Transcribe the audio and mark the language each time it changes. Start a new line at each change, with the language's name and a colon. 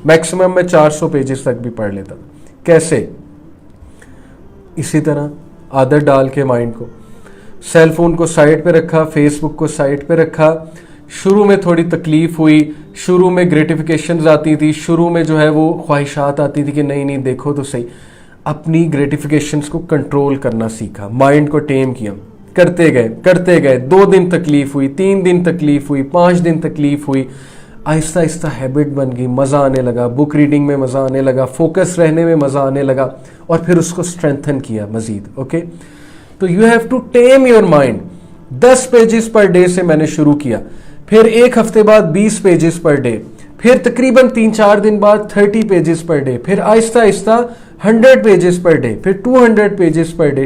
Urdu: Maximum میں 400 pages تک بھی پڑھ لیتا. کیسے؟ اسی طرح عادت ڈال کے مائنڈ کو، سیل فون کو سائڈ پہ رکھا، فیس بک کو سائڈ پہ رکھا. شروع میں تھوڑی تکلیف ہوئی، شروع میں گریٹیفیکیشنز آتی تھی، شروع میں جو ہے وہ خواہشات آتی تھی کہ نہیں دیکھو تو صحیح. اپنی گریٹیفیکیشنز کو کنٹرول کرنا سیکھا، مائنڈ کو ٹیم کیا، کرتے گئے. 2 دن تکلیف ہوئی، 3 دن تکلیف ہوئی، 5 دن تکلیف ہوئی. آہستہ آہستہ ہیبٹ بن گئی، مزہ آنے لگا، بک ریڈنگ میں مزہ آنے لگا، فوکس رہنے میں مزہ آنے لگا، اور پھر اس کو اسٹرینتھن کیا مزید. اوکے، تو
English: You have to tame your mind.
Urdu: 10 pages per day سے میں نے شروع کیا، پھر ایک ہفتے بعد 20 پیجز پر ڈے، پھر تقریباً 3-4 دن بعد 30 پیجز پر ڈے، پھر آہستہ آہستہ 100 پیجز پر ڈے، پھر 200 پیجز پر ڈے.